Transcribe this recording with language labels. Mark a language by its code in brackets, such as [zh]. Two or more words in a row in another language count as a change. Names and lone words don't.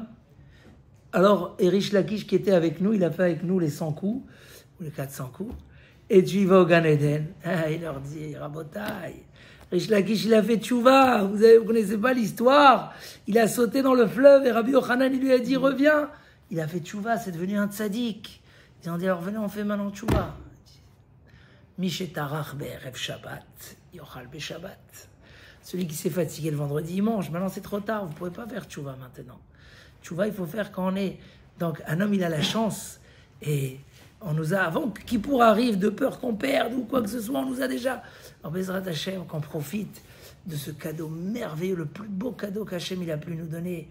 [fr] Alors, Rish Lakish qui était avec nous, il a fait avec nous les 100 coups, ou les 400 coups, et tu y vas au Gan Eden. Ah, il leur dit, Rabotai, Rish Lakish, il a fait tchouva, vous connaissez pas l'histoire, il a sauté dans le fleuve, et Rabbi Yochanan, il lui a dit, reviens. Il a fait tchouva, c'est devenu un tzaddik. Ils ont dit, alors venez, on fait maintenant tchouva. [he] משטרח בערב שבת, יאכל בשבת. [fr] Celui qui s'est fatigué le vendredi, il mange. Maintenant, c'est trop tard, vous ne pouvez pas faire tchouva maintenant. Tchouva, il faut faire quand on est. Donc, un homme, il a la chance. Et on nous a, avant Kippour arrive, de peur qu'on perde ou quoi que ce soit, on nous a déjà. Alors, [he] בעזרת השם, [fr] qu'on profite de ce cadeau merveilleux, le plus beau cadeau qu'Hachem il a pu nous donner.